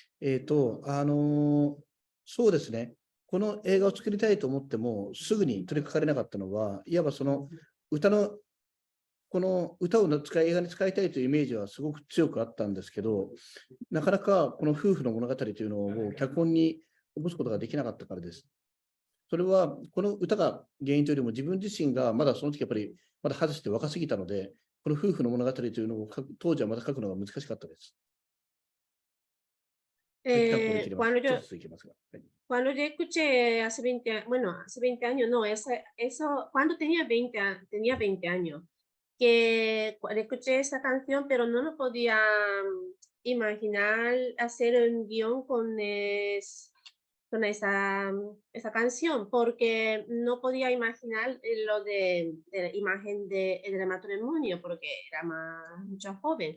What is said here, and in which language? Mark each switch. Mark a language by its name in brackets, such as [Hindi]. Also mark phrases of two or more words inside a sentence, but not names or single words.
[Japanese] そうですね、この映画を作りたいと思っても、すぐに取り掛かれなかったのは、いわばそのこの歌を映画に使いたいというイメージはすごく強くあったんですけど、なかなかこの夫婦の物語というのを脚本に起こすことができなかったからです。それは、この歌が原因というよりも、自分自身がまだその時やっぱり、まだ外して若すぎたので、この夫婦の物語というのを当時はまだ書くのが難しかったです。 [Spanish] Cuando yo escuché hace 20 años, no, eso cuando tenía 20 años, que escuché esa canción, pero no lo podía imaginar hacer un guión con esa canción, porque no podía imaginar lo de la imagen del matrimonio, porque era mucho joven.